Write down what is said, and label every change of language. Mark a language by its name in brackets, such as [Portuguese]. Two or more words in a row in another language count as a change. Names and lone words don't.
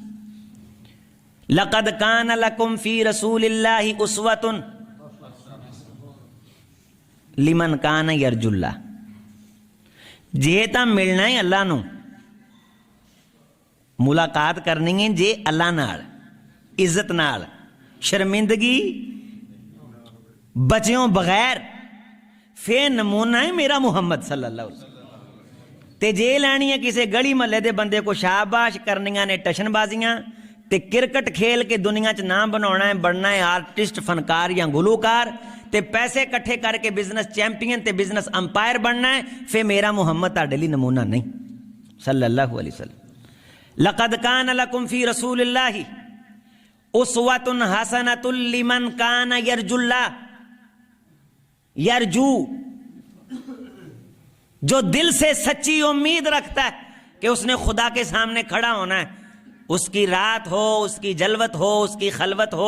[Arabic] لقد کان لکم فی رسول اللہ اسوۃ لمن کان یرجو اللہ. [Punjabi] جے تا ملنا ہے اللہ نو، ملاقات کرنی ہے جے اللہ نال، عزت نال، شرمندگی بچیوں بغیر، فے نمونہ ہے میرا محمد [Arabic] صلی اللہ علیہ وسلم. [Punjabi] تے جے لینی ہے کسے گلی محلے دے بندے کو شاباش کرنیاں نے ٹشن بازیاں، تے کرکٹ کھیل کے دنیا چ نام بناونا ہے، بننا ہے آرٹسٹ، فنکار یا گلوکار، تے پیسے کٹھے کر کے بزنس چیمپئن تے بزنس امپائر بننا ہے، پھر میرا محمد تہاڈے لئی نمونہ نہیں [Arabic] صلی اللہ علیہ وسلم. لقد کان لکم فی رسول اللہ اسوۃ حسنۃ لمن کان یرجو اللہ. [Urdu] یرجو جو دل سے سچی امید رکھتا ہے کہ اس نے خدا کے سامنے کھڑا ہونا ہے، اس کی رات ہو، اس کی جلوت ہو، اس کی خلوت ہو.